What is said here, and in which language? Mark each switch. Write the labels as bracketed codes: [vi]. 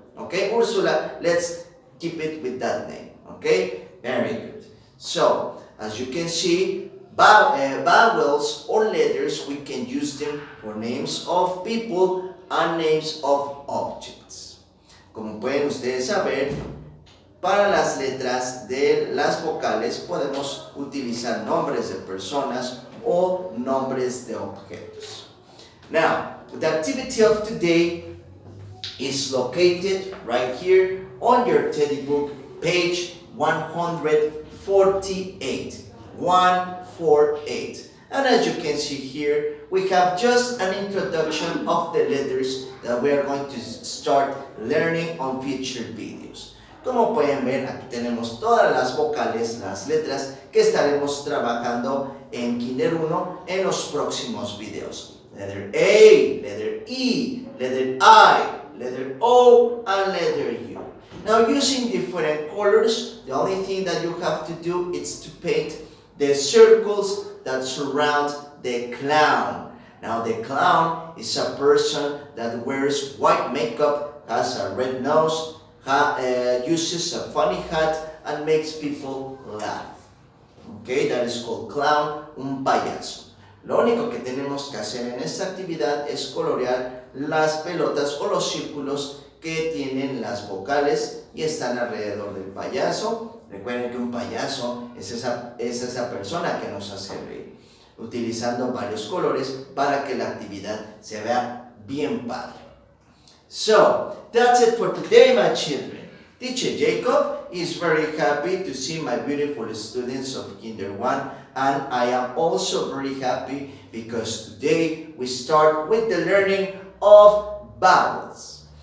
[en] Okay, Ursula, let's keep it with that name. Okay, very good. So, as you can see, vowels or letters, we can use them for names of people and names of objects. [es] Como pueden ustedes saber, para las letras de las vocales podemos utilizar nombres de personas o nombres de objetos. [en] Now, the activity of today is located right here on your teddy book, page 148. 148. And as you can see here, we have just an introduction of the letters that we are going to start learning on future videos. [es] Como pueden ver, aquí tenemos todas las vocales, las letras que estaremos trabajando en Kinder 1 en los próximos videos. [en] Letter A, letter E, letter I, letter O, and letter U. Now, using different colors, the only thing that you have to do is to paint the circles that surround the clown. Now, the clown is a person that wears white makeup, has a red nose, uses a funny hat, and makes people laugh. Okay, that is called clown, [es] un payaso. Lo único que tenemos que hacer en esta actividad es colorear las pelotas o los círculos que tienen las vocales y están alrededor del payaso. Recuerden que un payaso es esa persona que nos hace reír, utilizando varios colores para que la actividad se vea bien padre. [en] So, that's it for today, my children. Teacher Jacob is very happy to see my beautiful students of Kinder 1, and I am also very happy because today we start with the learning of vowels.